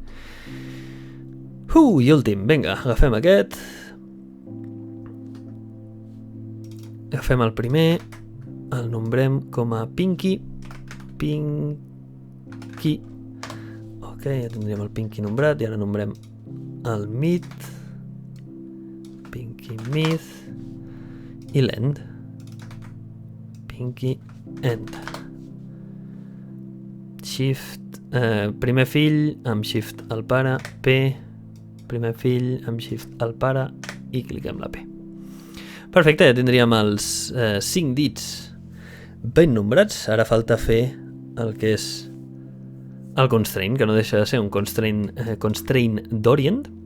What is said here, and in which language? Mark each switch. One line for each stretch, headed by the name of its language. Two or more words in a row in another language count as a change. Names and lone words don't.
Catalan: I últim, vinga, agafem aquest. Agafem el primer, el nombrem com a Pinky. Pinky. Ok, ja tindríem el Pinky nombrat i ara nombrem el mid. Pinky mid. I l'end. Pinky end. Shift, primer fill amb shift al pare, P, primer fill amb shift al pare i cliquem la P. Perfecte, ja tindríem els 5 dits ben nombrats. Ara falta fer el que és el constraint, que no deixa de ser un constraint d'orient.